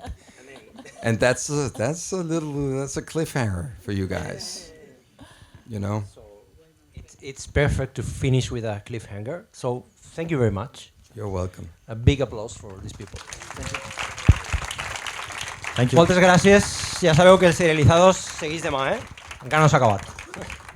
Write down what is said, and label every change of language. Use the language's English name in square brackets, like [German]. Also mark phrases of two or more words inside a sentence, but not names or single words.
[English] And that's a cliffhanger for you guys. You know? So it's perfect to finish with a cliffhanger. So thank you very much. You're welcome. A big applause for these people. Thank you. [Catalan] Moltes gràcies. Ja sabeu que els serielizados segueix demà, Encara no s'ha acabat.